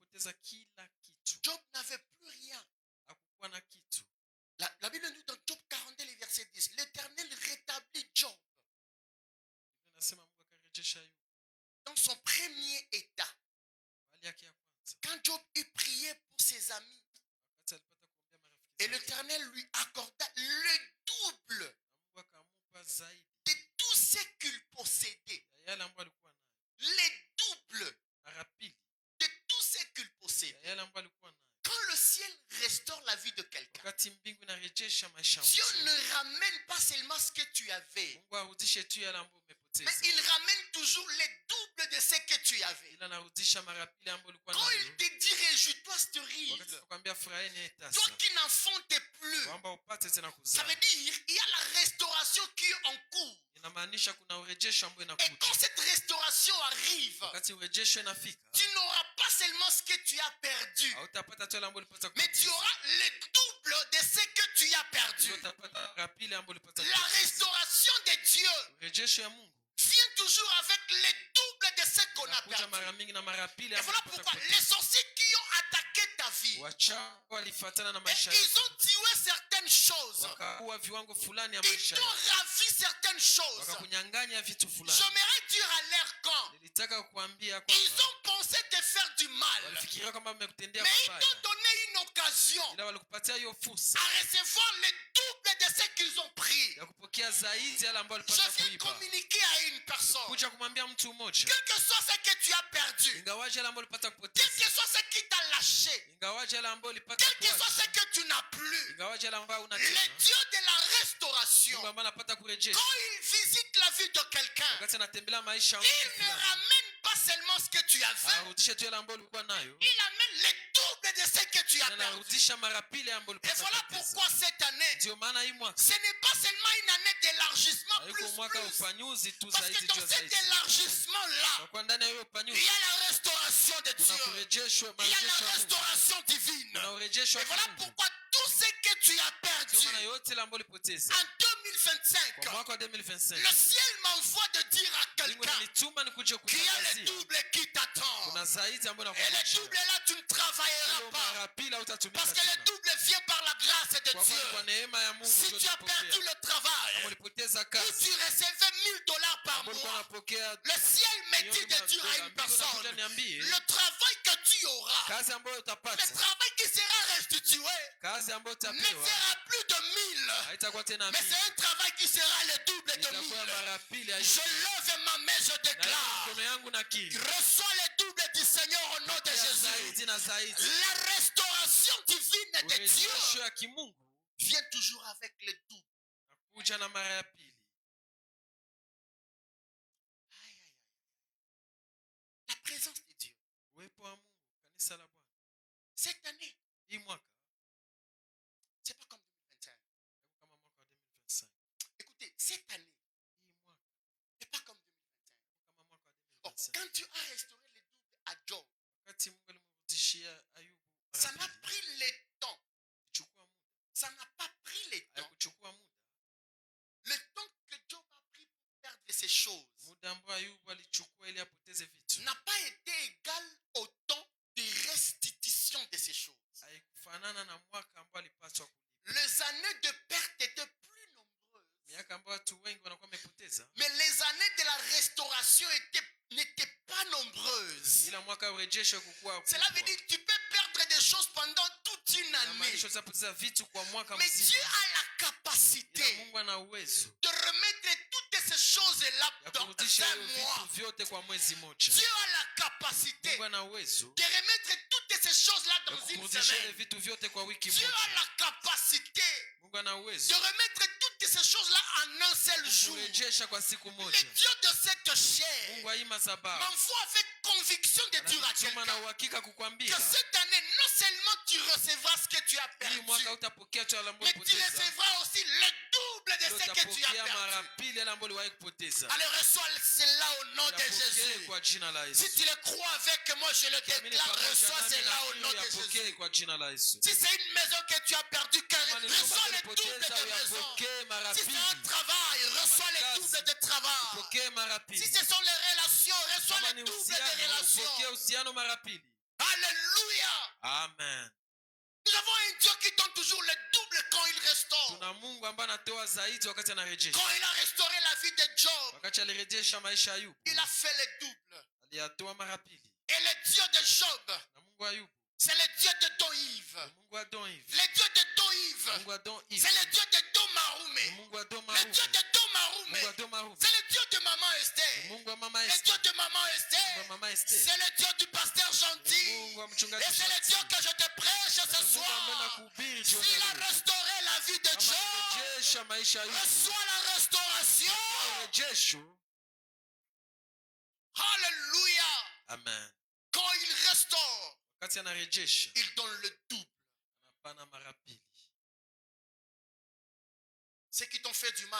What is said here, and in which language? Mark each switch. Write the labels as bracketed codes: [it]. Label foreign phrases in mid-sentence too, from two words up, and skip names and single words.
[sw] alipoteza kila kitu. [fr] Job n'avait plus rien. [sw] Hakukuwa na kitu. [fr] La Bible nous dit dans Job 42, le verset 10, l'Éternel rétablit Job [sw] Inasema Mungu akarejesha Ayubu [fr] dans son premier état. [sw] hali yake ya kwanza. [fr] Quand Job eut prié pour ses amis, [sw] Wakati alipata kuombea marafiki [fr] et [sw] zake, [fr] l'Éternel lui accorda le double [sw] na Mungu akamupa zaidi [fr] de tout ce qu'il possédait. [sw] ya yale ambayo alikuwa nayo. [fr] Les doubles [sw] Mara pili [fr] de tout ce qu'il [sw] ya [fr] possédait. [sw] yale ambayo alikuwa nayo. [fr] Quand le ciel restaure la vie de quelqu'un, [sw] Wakati mbingu inarejesha maisha ya [fr] Dieu [sw] mtu, [fr] ne ramène pas seulement ce que tu avais, [sw] Mungu arudishe tu yale ambayo [fr] mais [sw] umepoteza, [fr] il ramène toujours les doubles de ce que tu avais. [sw] ila anarudisha mara pili ambayo ulikuwa [fr] Quand il [sw] nayo. [fr] te dit réjouis-toi, [sw] Wakati [fr] stérile, [sw] nakwambia furahini [fr] toi [sw] tasa, [fr] qui n'enfantes plus, [sw] kwamba upate tena [fr] ça [sw] kuzaa, [fr] veut dire il y a la restauration qui est en cours. [sw] inamaanisha kuna urejesho ambao [fr] Et [sw] inakuja. [fr] quand cette restauration arrive, [sw] Wakati urejesho inafika, [fr] tu n'auras pas seulement ce que tu as perdu, [sw] hautapata tu yale ambayo ulipata [fr] mais tu [sw] kupoteza, [fr] auras le double de ce que tu as perdu. [sw] ila utapata mara pili ambayo ulipata [fr] La [sw] kupoteza. [fr] restauration de Dieu [sw] Urejesho ya Mungu [fr] vient toujours avec le double de ce qu'on a [sw] inakuja [fr] perdu. [sw] mara mingi na mara pili [fr] Et [sw] ambayo [fr] voilà [sw] ulipata [fr] pourquoi [sw] kupoteza. [fr] les sorciers qui ont attaqué ta vie, [sw] Wachawi walifuatana na [fr] et [sw] maisha [fr] ils [sw] yako, [fr] ont tué certaines choses, [sw] wakaua viwango fulani ya [fr] ils [sw] maisha [fr] t'ont [sw] yako, [fr] ravi certaines choses. [sw] wakakunyang'anya vitu fulani. [fr] J'aimerais dire à leur camp, [sw] Nilitaka kukuambia [fr] ils [sw] kwamba [fr] ont pensé te faire du mal, [sw] walifikiria kwamba wamekutendea [fr] mais ils [sw] mabaya, [fr] t'ont donné une occasion [sw] ila walikupatia hiyo fursa [fr] à recevoir le double de ce qu'ils ont pris. [sw] ya kupokea zaidi yale ambayo [fr] Je [sw] walipata [fr] viens [sw] kuiba. [fr] communiquer à une personne, [sw] Kuja kumwambia mtu mmoja, [fr] quel que soit ce que tu as perdu, [sw] ingawaje yale ambayo ulipata [fr] quel [sw] kupoteza, [fr] que soit ce qui t'a lâché, [sw] ingawaje yale ambayo ulipata [fr] quel que soit ce [sw] kuacha, [fr] que tu n'as plus, [sw] ingawaje yale ambayo una [fr] le [sw] tena, [fr] Dieu de la restauration, [sw] Mungu ambaye anapata kurejesha, [fr] quand il visite la vie de quelqu'un, [sw] wakati anatembelea maisha ya [fr] il [sw] mtu [fr] ne [sw] fulani, [fr] ramène pas seulement ce que tu avais, [sw] arudishe tu yale ambayo ulikuwa nayo, [fr] il amène le double de ce que tu as [sw] na [fr] perdu. [sw] anarudisha mara pili ambayo [fr] Et [sw] ulipata [fr] voilà [sw] kupoteza. [fr] pourquoi cette année, [sw] Ndio maana hii mwaka [fr] ce n'est pas seulement une année d'élargissement [sw] haiko mwaka wa [fr] plus, [sw] upanyuzi tu [fr] parce que [sw] zaidi [fr] dans [sw] juu ya [fr] cet [sw] zaidi, [fr] élargissement-là, [sw] kwa kuwa ndani ya hiyo [fr] il [sw] upanyuzi [fr] y a la restauration de [sw] kuna [fr] Dieu, [sw] kurejeshwa, [fr] il y a [sw] marejesho [fr] la [sw] ya Mungu, [fr] restauration divine. [sw] kuna urejesho [fr] Et [sw] wa [fr] voilà [sw] Mungu. [fr] pourquoi tout ce que tu as perdu [sw] Ndio maana yote ile ambayo ulipoteza [fr] en 2025, [sw] kwa mwaka wa 2025, [fr] le ciel m'envoie de dire à [sw] Mungu [fr] quelqu'un [sw] ananituma nikuje [fr] qu'il y a le [sw] kutangazia [fr] double qui t'attend. [sw] kuna zaidi ambayo [fr] Et le [sw] nakuonyesha. [fr] double là, tu ne travailleras [sw] Hiyo [fr] pas. [sw] mara pili hautatumika [fr] Parce que le [sw] tena, [fr] double vient par la grâce de [sw] kwa kuwa ni kwa [fr] Dieu. [sw] neema ya Mungu [fr] Si [sw] ndio [fr] tu as perdu [sw] utapokea. [fr] le travail, [sw] Kama ulipoteza [fr] où [sw] kazi, [fr] tu recevais $1000 par [sw] kama ulikuwa [fr] mois, [sw] unapokea [fr] le ciel me dit [sw] milioni [fr] de dire à [sw] $100, [fr] une [sw] Mungu anakuja [fr] personne, [sw] niambie, [fr] le travail que tu auras, [sw] kazi ambayo [fr] le [sw] utapata, [fr] travail qui sera restitué, [sw] kazi ambayo [fr] ne [sw] utapewa [fr] sera plus de 1000, [sw] haitakuwa tena [fr] mais [sw] mingi, [fr] c'est un travail qui sera le double de [sw] itakuwa [fr] 1000. [sw] mara pili ya [fr] Je [sw] hiyo. [fr] lève ma main, je [sw] Na [fr] déclare, [sw] mikono yangu nakiri, [fr] reçois le double du Seigneur au nom de [sw] ya [fr] Jésus. [sw] zaidi na zaidi. [fr] La restauration divine de Dieu [sw] Urejesho ya kimungu [fr] vient toujours avec le double. [sw] nakuja na mara ya pili. [fr] Aïe, aïe, aïe. La présence de Dieu. [sw] Uwepo wa Mungu, kanisa la Bwana, [fr] Cette année, [sw] hii mwaka [fr] c'est pas comme 2025. [sw] haiko kama mwaka wa 2025. [fr] Écoutez, cette année, [sw] Hii mwaka [fr] c'est pas comme 2025. [sw] haiko kama mwaka wa [fr] Or, [sw] 2025. [fr] quand Dieu a restauré le double à Job, [sw] Wakati Mungu alimrudishia Ayubu [fr] ça [sw] mara [fr] n'a [sw] pili, [fr] pris le temps. [sw] ilichukua muda, [fr] Ça n'a pas pris le temps. [sw] haikuchukua muda, [fr] Le temps que Job a pris pour perdre ces choses [sw] muda ambao Ayubu alichukua ili apoteze vitu [fr] n'a pas été égal au temps de restitution de ces choses. [sw] haikufanana na mwaka ambao alipaswa kulipa. [fr] Les années de perte étaient plus nombreuses, [sw] Miaka ambayo watu wengi wanakuwa wamepoteza, [fr] mais les années de la restauration n'étaient pas nombreuses. [sw] ila mwaka wa urejesho kukua [fr] Cela veut dire que tu peux perdre des choses pendant toute une année. [sw] inamaanisha utapoteza vitu kwa mwaka [fr] Mais Dieu [sw] mzima, [fr] a la [sw] ila [fr] capacité [sw] Mungu ana uwezo [fr] de remettre toutes ces choses-là [sw] ya [fr] dans [sw] kurudisha [fr] un [sw] hiyo vitu [fr] mois. [sw] vyote kwa mwezi mmoja. [fr] Dieu a la capacité [sw] Mungu ana uwezo [fr] de remettre toutes ces choses-là [sw] ya [fr] dans une [sw] kurudisha ile [fr] semaine. [sw] vitu vyote kwa wiki [fr] Dieu a [sw] moja. [fr] la capacité [sw] Mungu ana [fr] de [sw] uwezo [fr] remettre toutes ces choses-là en un seul jour. [sw] kurejesha kwa siku [fr] Le [sw] moja. [fr] Dieu de cette chair [sw] Mungu hii madhabahu [fr] m'envoie avec conviction de dire à [sw] anatuma na [fr] quelqu'un [sw] uhakika [fr] que [sw] kukwambia [fr] cette année, non seulement tu recevras ce que tu as [sw] hii [fr] perdu, [sw] mwaka utapokea tu ambacho [fr] mais tu [sw] ulipoteza, [fr] recevras aussi le double de [sw] ndio [fr] ce que tu as [sw] utapokea mara [fr] perdu. [sw] pili yale ambayo uliwahi kupoteza. [fr] Allez, reçois cela au nom de [sw] Yapokee [fr] Jésus. [sw] kwa jina la [fr] Si [sw] Yesu. [fr] tu le crois avec moi, je le [sw] Amini [fr] déclare, [sw] pamoja [fr] reçois [sw] nami [fr] cela [sw] na [fr] au nom [sw] hiyo [fr] de [sw] yapokee [fr] Jésus. [sw] kwa jina la Yesu. [fr] Si c'est une maison que tu as perdue, [sw] Kama ni [fr] reçois [sw] nyumba [fr] le double [sw] ulipoteza, [fr] de maison. [sw] uyapokee mara [fr] Si c'est un [sw] pili. [fr] travail, reçois [sw] ni [fr] le [sw] kazi, [fr] double de travail. [sw] Upokee mara [fr] Si [sw] pili. [fr] ce sont les relations, reçois [sw] Kama [fr] le [sw] ni [fr] double de [sw] uhusiano, upokee [fr] relations. [sw] uhusiano mara pili. [fr] Aïe, Alléluia. [sw] Amen. [fr] Nous avons un Dieu qui donne toujours le double quand il restaure. [sw] Tuna Mungu ambaye anatoa zaidi wakati anarejesha. [fr] Quand il a restauré la vie de Job, [sw] Wakati alirejesha maisha ya Ayubu, [fr] il a fait le double. [sw] aliyatoa mara pili. [fr] Et le Dieu de Job, [sw] Na Mungu wa Ayubu, [fr] c'est le Dieu de Don-Yves. [sw] na Mungu wa Don-Yves, [fr] Le Dieu de Don-Yves, [sw] Mungu wa Don-Yves, [fr] c'est le Dieu de Domarume. [sw] na Mungu wa [fr] Le [sw] Domarume, [fr] Dieu de Domarume, [sw] Mungu wa Domarume, [fr] c'est le Dieu de Maman [sw] na [fr] Esther. [sw] Mungu wa Mama [fr] Le [sw] Esther, [fr] Dieu de Maman [sw] Mungu wa [fr] Esther, [sw] Mama Esther, [fr] c'est le Dieu du pasteur [sw] na [fr] gentil. [sw] Mungu wa mchungaji [fr] Et c'est le Dieu [sw] Shanti, [fr] que je te prêche [sw] na [fr] ce [sw] Mungu ambaye [fr] soir. [sw] nakuhubiri jioni [fr] S'il [sw] ya [fr] a [sw] leo. [fr] restauré la vie de [sw] Kama [fr] Job, [sw] alirejesha maisha ya Ayubu, [fr] reçois la restauration. [sw] rejesho. [fr] Alléluia. [sw] Amen. [fr] Quand il restaure, [sw] Wakati anarejesha, [fr] il donne le double. [sw] anapana mara pili. [fr] Ceux qui t'ont fait du mal,